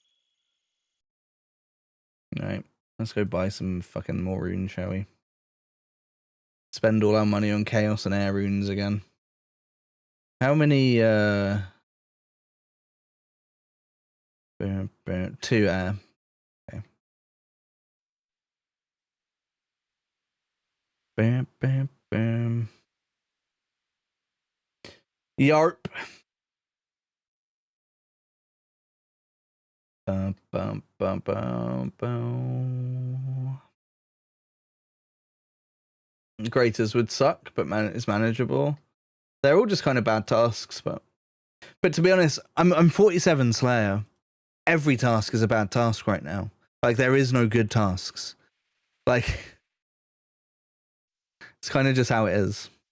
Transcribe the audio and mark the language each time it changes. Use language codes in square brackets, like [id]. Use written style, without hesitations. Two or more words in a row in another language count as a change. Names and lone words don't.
[en] Alright, let's go buy some fucking more runes, shall we? Spend all our money on chaos and air runes again. How many 2 air. Okay. Bam, bam, bam. Yarp. Bum, bum, bum, bum, bum. Graters would suck, but it's manageable. They're all just kind of bad tasks, but to be honest, I'm 47 Slayer. Every task is a bad task right now. Like, there is no good tasks. Like, it's kind of just how it is.